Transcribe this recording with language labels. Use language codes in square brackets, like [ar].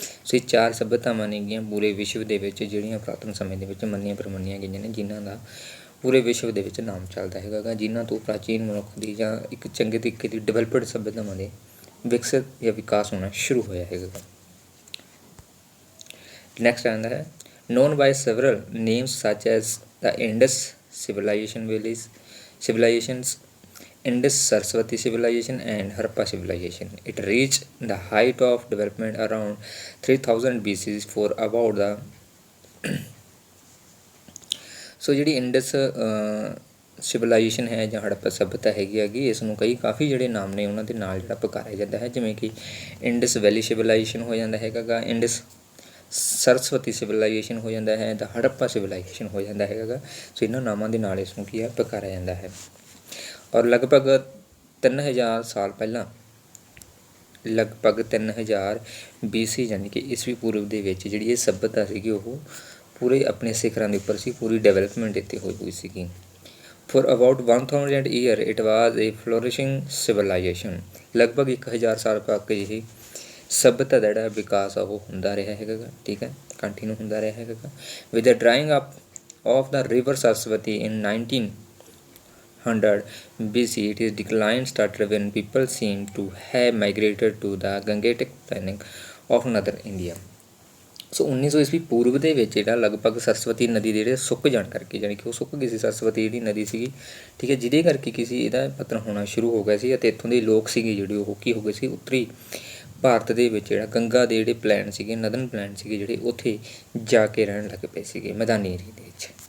[pa] ਸੋ ਇਹ 4 ਸੱਭਿਅਤਾਵਾਂ ਨੇਗੀਆਂ ਪੂਰੇ ਵਿਸ਼ਵ ਦੇ ਵਿੱਚ, ਜਿਹੜੀਆਂ ਪੁਰਾਤਨ ਸਮੇਂ ਦੇ ਵਿੱਚ ਮੰਨੀਆਂ ਪ੍ਰਮੰਨੀਆਂ ਗਈਆਂ ਨੇ, ਜਿਨ੍ਹਾਂ ਦਾ ਪੂਰੇ ਵਿਸ਼ਵ ਦੇ ਵਿੱਚ ਨਾਮ ਚੱਲਦਾ ਹੈਗਾ, ਜਿਨ੍ਹਾਂ ਤੋਂ ਪ੍ਰਾਚੀਨ ਮਨੁੱਖ ਦੀ ਜਾਂ ਇੱਕ ਚੰਗੇ ਤਰੀਕੇ ਦੀ ਡਿਵੈਲਪਡ ਸੱਭਿਅਤਾਵਾਂ ਦੇ ਵਿਕਸਿਤ ਜਾਂ ਵਿਕਾਸ ਹੋਣਾ ਸ਼ੁਰੂ ਹੋਇਆ ਹੈਗਾ। ਨੈਕਸਟ ਆਉਂਦਾ ਹੈ [en] known by several names such as the Indus civilizations, Indus Saraswati civilization and Harappa civilization. It reached the height of development around 3000 BC for about the [pa] ਸੋ ਜਿਹੜੀ ਇੰਡਸ ਸਿਵਲਾਈਜੇਸ਼ਨ ਹੈ ਜਾਂ ਹੜੱਪਾ ਸੱਭਿਅਤਾ ਹੈਗੀ, ਇਸ ਨੂੰ ਕਾਫੀ ਜਿਹੜੇ ਨਾਮ ਨੇ ਉਹਨਾਂ ਦੇ ਨਾਲ ਜਿਹੜਾ ਪੁਕਾਰਿਆ ਜਾਂਦਾ ਹੈ, ਜਿਵੇਂ ਕਿ ਇੰਡਸ ਵੈਲੀ ਸਿਵਲਾਈਜੇਸ਼ਨ ਹੋ ਜਾਂਦਾ ਹੈਗਾ, ਇੰਡਸ ਸਰਸਵਤੀ ਸਿਵਲਾਈਜੇਸ਼ਨ ਹੋ ਜਾਂਦਾ ਹੈ, ਦਾ ਹੜੱਪਾ ਸਿਵਲਾਈਜੇਸ਼ਨ ਹੋ ਜਾਂਦਾ ਹੈਗਾ। ਸੋ ਇਹਨਾਂ ਨਾਮਾਂ ਦੇ ਨਾਲ ਇਸ ਨੂੰ ਕੀ ਹੈ ਪੁਕਾਰਿਆ ਜਾਂਦਾ ਹੈ। ਔਰ ਲਗਭਗ 3000 ਸਾਲ ਪਹਿਲਾਂ, ਲਗਭਗ 3000 BC ਯਾਨੀ ਕਿ ਈਸਵੀ ਪੂਰਵ ਦੇ ਵਿੱਚ ਜਿਹੜੀ ਇਹ ਸੱਭਿਅਤਾ ਸੀਗੀ ਉਹ ਪੂਰੇ ਆਪਣੇ ਸਿਖਰਾਂ ਦੇ ਉੱਪਰ ਸੀ, ਪੂਰੀ ਡਿਵੈਲਪਮੈਂਟ ਇੱਥੇ ਹੋਈ ਸੀਗੀ। [en] for about 1000 year it was a flourishing civilisation, [pa] ਲਗਭਗ 1000 ਸਾਲ ਤੱਕ ਇਹ ਸੱਭਿਅਤਾ ਦਾ ਜਿਹੜਾ ਵਿਕਾਸ ਆ ਉਹ ਹੁੰਦਾ ਰਿਹਾ ਹੈਗਾ, ਠੀਕ ਹੈ, ਕੰਟੀਨਿਊ ਹੁੰਦਾ ਰਿਹਾ ਹੈਗਾ। [en] With the drying up of the river Saraswati in 1900 BC, its decline started when people seem to have migrated to the Gangetic plain of northern India. [pa] ਸੋ 1900 ਈਸਵੀ ਪੂਰਵ ਦੇ ਵਿੱਚ ਜਿਹੜਾ ਲਗਭਗ ਸਰਸਵਤੀ ਨਦੀ ਦੇ ਜਿਹੜੇ ਸੁੱਕ ਜਾਣ ਕਰਕੇ, ਜਾਣੀ ਕਿ ਉਹ ਸੁੱਕ ਗਈ ਸੀ ਸਰਸਵਤੀ ਜਿਹੜੀ ਨਦੀ ਸੀਗੀ, ਠੀਕ ਹੈ, ਜਿਹਦੇ ਕਰਕੇ ਇਹਦਾ ਪਤਨ ਹੋਣਾ ਸ਼ੁਰੂ ਹੋ ਗਿਆ ਸੀ ਅਤੇ ਇੱਥੋਂ ਦੇ ਲੋਕ ਸੀਗੇ ਜਿਹੜੇ ਉਹ ਕੀ ਹੋ ਗਏ ਸੀ, ਉੱਤਰੀ ਭਾਰਤ ਦੇ ਵਿੱਚ ਜਿਹੜਾ ਗੰਗਾ ਦੇ ਜਿਹੜੇ ਪਲੈਨ ਸੀਗੇ, ਨਦਨ ਪਲੈਨ ਸੀਗੇ ਜਿਹੜੇ, ਉੱਥੇ ਜਾ ਕੇ ਰਹਿਣ ਲੱਗ ਪਏ ਸੀਗੇ ਮੈਦਾਨੀ ਏਰੀਏ ਦੇ ਵਿੱਚ।